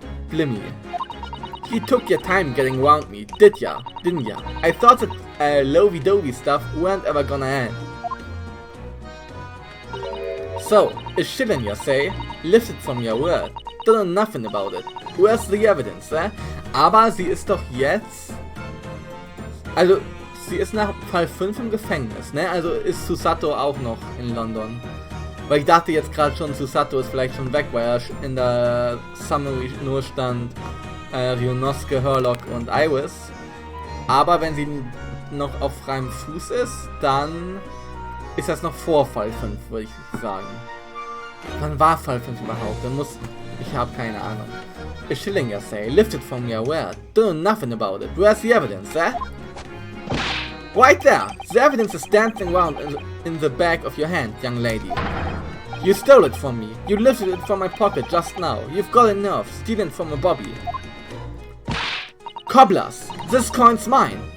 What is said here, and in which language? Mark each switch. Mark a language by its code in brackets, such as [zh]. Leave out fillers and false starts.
[en] Blimmy. You took your time getting around me, didn't ya? I thought that lovey-dovey stuff weren't ever gonna end. So, a shilling, you say? Lifted from your word. Don't know nothing about it. Where's the evidence, eh? [de] Aber sie ist doch jetzt... Also, sie ist nach Fall 5 im Gefängnis, ne? Also ist Susato auch noch in London. Weil ich dachte jetzt gerade schon, Susato ist vielleicht schon weg, weil er in der Summary nur stand Rionosuke, Herlock und Iris. Aber wenn sie noch auf freiem Fuß ist, dann ist das noch vor Fall 5, würde ich sagen. Wann war Fall 5 überhaupt? Dann muss... Ich habe keine Ahnung. [en] A shilling, you say, lifted from your word. Don't know nothing about it. Where's the evidence, eh? Right there! The evidence is dancing around in the back of your hand, young lady. You stole it from me. You lifted it from my pocket just now. You've got a nerve, stealing from a bobby. Cobblers! This coin's mine!